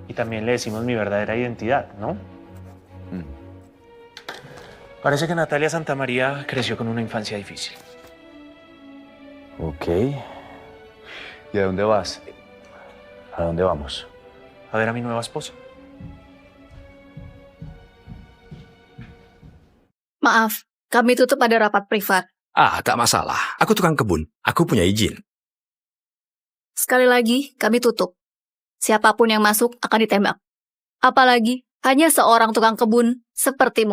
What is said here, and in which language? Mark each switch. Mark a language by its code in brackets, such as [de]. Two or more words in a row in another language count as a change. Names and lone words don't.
[es] Y también le decimos mi verdadera identidad, ¿no? Parece que Natalia Santamaría creció con una infancia difícil. Ok. ¿Y a dónde vas? ¿A dónde vamos? A ver a mi nueva esposa. [id] Maaf, kami tutup ada rapat privat. Tak masalah. Aku tukang kebun. Aku punya izin. Sekali lagi, kami tutup. Siapapun yang masuk akan ditembak. Apalagi hanya seorang tukang kebun sepertimu.